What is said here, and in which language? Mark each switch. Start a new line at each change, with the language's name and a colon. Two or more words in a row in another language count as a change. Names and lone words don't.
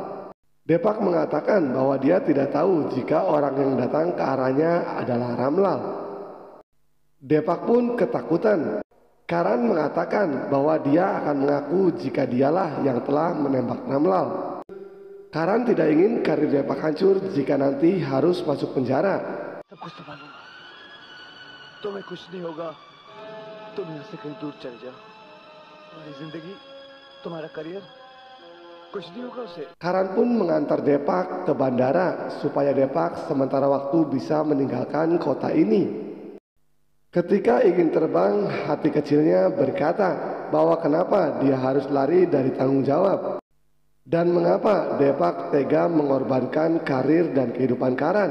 Indonesian: Depak mengatakan bahwa dia tidak tahu jika orang yang datang ke arahnya adalah Ramlal. Depak pun ketakutan. Karan mengatakan bahwa dia akan mengaku jika dialah yang telah menembak Ramlal. Karan tidak ingin karir Depak hancur jika nanti harus masuk penjara.
Hindi: सब कुछ संभालूंगा। तुम्हें कुछ नहीं होगा। तुम यहाँ से कहीं दूर चले जाओ। तुम्हारी जिंदगी, तुम्हारा करियर, कुछ नहीं होगा उसे।
Indonesian: Karan pun mengantar Depak ke bandara supaya Depak sementara waktu bisa meninggalkan kota ini. Ketika ingin terbang, hati kecilnya berkata bahwa kenapa dia harus lari dari tanggung jawab. Dan mengapa Depak tega mengorbankan karir dan kehidupan Karan.